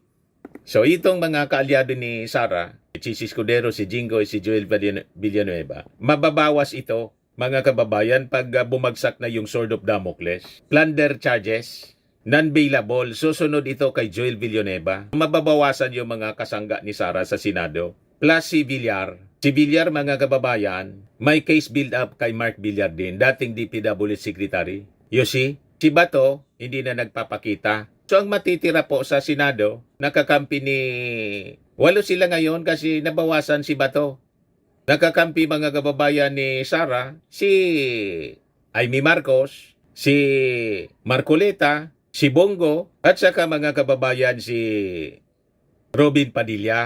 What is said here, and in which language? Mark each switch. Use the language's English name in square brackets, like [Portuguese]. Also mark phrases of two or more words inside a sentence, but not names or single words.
[Filipino] So itong mga kaalyado ni Sara, si Chis Escudero, si Jingo, si Joel Villanueva, mababawas ito, mga kababayan, pag bumagsak na yung [English] Sword of Damocles. Plunder charges, non-bailable, [Filipino] susunod ito kay Joel Villanueva. Mababawasan yung mga kasangga ni Sara sa Senado. Plus si Villar. Si Villar, mga kababayan, may [English] case build-up [Filipino] kay Mark Villar din, dating DPWH Secretary. [English] You see, [Filipino] si Bato, hindi na nagpapakita. So ang matitira po sa Senado, nakakampi ni... 8 sila ngayon kasi nabawasan si Bato. Nakakampi, mga kababayan ni Sara, si Amy Marcos, si Marcoleta, si Bongo, at saka mga kababayan si Robin Padilla.